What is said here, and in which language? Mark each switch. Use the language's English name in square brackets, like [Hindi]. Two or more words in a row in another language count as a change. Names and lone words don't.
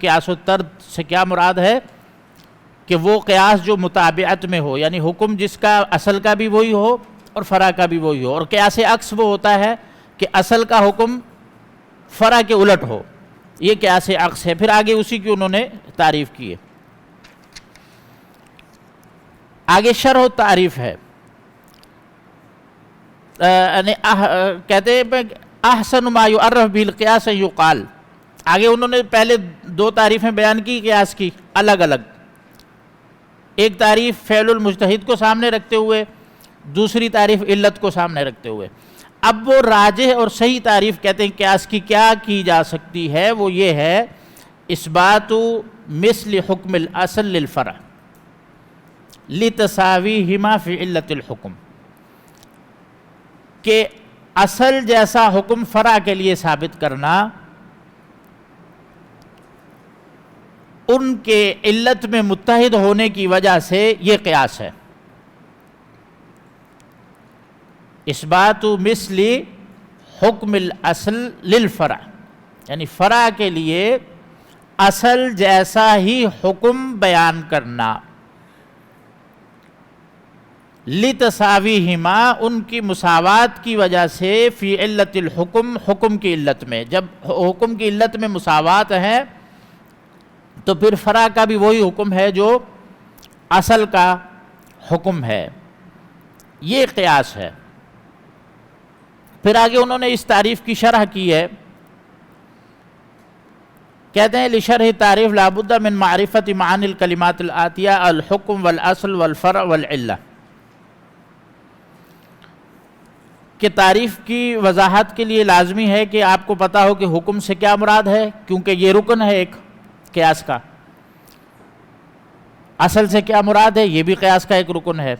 [Urdu] قیاس و طرد سے کیا مراد ہے کہ وہ قیاس جو متابعت میں ہو، یعنی حکم جس کا اصل کا بھی وہی ہو اور فرع کا بھی وہی ہو، اور قیاس عکس وہ ہوتا ہے کہ اصل کا حکم فرع کے الٹ ہو، یہ قیاس عکس ہے۔ پھر آگے اسی کی انہوں نے تعریف کی ہے۔ آگے شرح و تعریف ہے، کہتے ہیں [Arabic] احسن ما یعرف بالقیاس یقال۔ [Urdu] آگے انہوں نے پہلے 2 تعریفیں بیان کی قیاس کی الگ الگ، ایک تعریف [Arabic] فعل المجتہد [Urdu] کو سامنے رکھتے ہوئے، دوسری تعریف علت کو سامنے رکھتے ہوئے۔ اب وہ راجح اور صحیح تعریف کہتے ہیں قیاس کی کیا کی جا سکتی ہے، وہ یہ ہے [Arabic] اثبات مثل حکم الاصل للفرع لتساویہما فی علت الحکم، [Urdu] کہ اصل جیسا حکم فرع کے لیے ثابت کرنا ان کے علت میں متحد ہونے کی وجہ سے یہ قیاس ہے۔ [Arabic] اثبات مثل حکم الاصل للفرع، [Urdu] یعنی فرع کے لیے اصل جیسا ہی حکم بیان کرنا، لتساویہما ان کی مساوات کی وجہ سے، [Arabic] فی علت الحکم [Urdu] حکم کی علت میں۔ جب حکم کی علت میں مساوات ہے تو پھر فرع کا بھی وہی حکم ہے جو اصل کا حکم ہے، یہ قیاس ہے۔ پھر آگے انہوں نے اس تعریف کی شرح کی ہے، کہتے ہیں [Arabic] لشرح تعریف لابد من معرفت معانی الکلمات الآتیہ الحکم والاصل والفرع والعلہ، [Urdu] کہ تعریف کی وضاحت کے لیے لازمی ہے کہ آپ کو پتہ ہو کہ حکم سے کیا مراد ہے، کیونکہ یہ رکن ہے ایک قیاس کا۔ اصل سے کیا مراد ہے، یہ بھی قیاس کا ایک رکن ہے۔